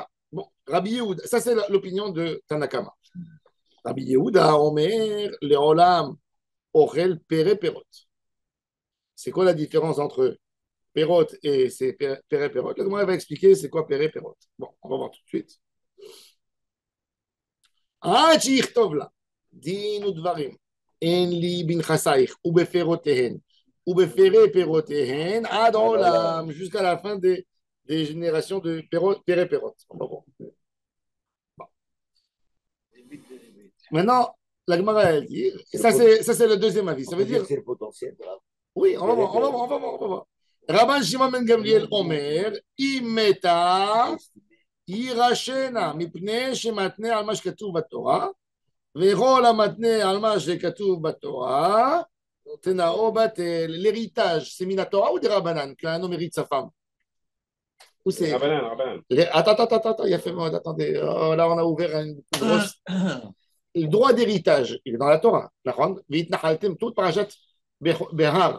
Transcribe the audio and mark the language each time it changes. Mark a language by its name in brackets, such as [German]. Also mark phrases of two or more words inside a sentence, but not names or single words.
[French] Bon, Rabbi Yehuda, ça c'est l'opinion de Tanakama. [Hebrew] רבי יהודה אומר לעולם אוכל פירי פירות. [French] C'est quoi la différence entre Perot et [Hebrew] פירי, פירות? [French] Là, comment elle va expliquer c'est quoi [Hebrew] פירי, פירות? [French] Bon, on va voir tout de suite. [Hebrew] עד שיכתוב לה דין ודברים אין לי בנכסייך ובפירותיהן ובפירי פירותיהן עד עולם [French] jusqu'à la fin des générations de [Hebrew] פירי פירות. Bon. [French] Maintenant, la Gemara elle dit, et ça c'est le deuxième avis. Ça veut dire c'est le potentiel. oui, on va voir. [Hebrew] Rabban Shimon ben Gamliel אומר, אם מתה יירשנה מפני שמתנה על מה שכתוב בתורה, וכל המתנה על מה שכתוב בתורה, תנאו בטל. [French] L'héritage, c'est minatora ou des rabanan qu'un homme hérite sa femme? Ou c'est... Rabanan. Attends, il y a fait mode, attendez. Oh, là, on a ouvert une grosse... Le droit d'héritage, il est dans la Torah. Tout parachat Behar.